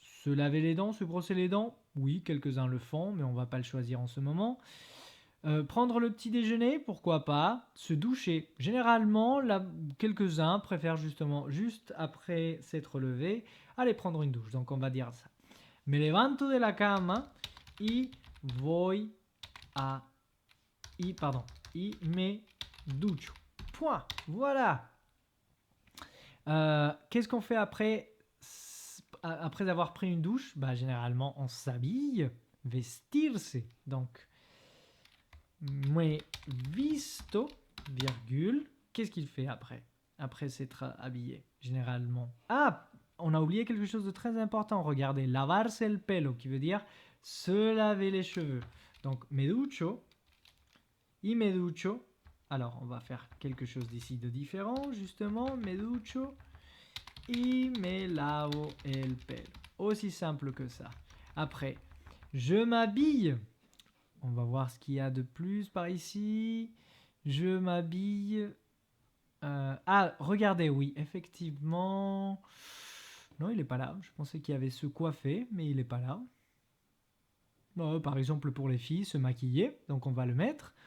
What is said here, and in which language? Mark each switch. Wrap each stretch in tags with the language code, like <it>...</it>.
<fr>Se laver les dents, se brosser les dents, oui, quelques-uns le font, mais on ne va pas le choisir en ce moment. Prendre le petit déjeuner, pourquoi pas. Se doucher. Généralement, quelques-uns préfèrent justement, juste après s'être levé, aller prendre une douche. Donc on va dire ça.</fr> <es>Me levanto de la cama y voy a... y me ducho.</es> <fr>Point. Voilà. Qu'est-ce qu'on fait après avoir pris une douche? Généralement, on s'habille. Vestirse. Donc,</fr> <es>me visto,</es> <fr>virgule. Qu'est-ce qu'il fait après s'être habillé, généralement? On a oublié quelque chose de très important. Regardez,</fr> <es>lavarse el pelo,</es> <fr>qui veut dire se laver les cheveux.</fr> <es>Donc, me ducho, y me ducho.</es> <fr>Alors, on va faire quelque chose d'ici de différent, justement.</fr> <es>Me ducho, y me lavo el pelo.</es> <fr>Aussi simple que ça. Après, je m'habille. On va voir ce qu'il y a de plus par ici. Je m'habille. Regardez, oui, effectivement. Non, il n'est pas là. Je pensais qu'il y avait se coiffer, mais il n'est pas là. Par exemple, pour les filles, se maquiller. Donc, on va le mettre.</fr>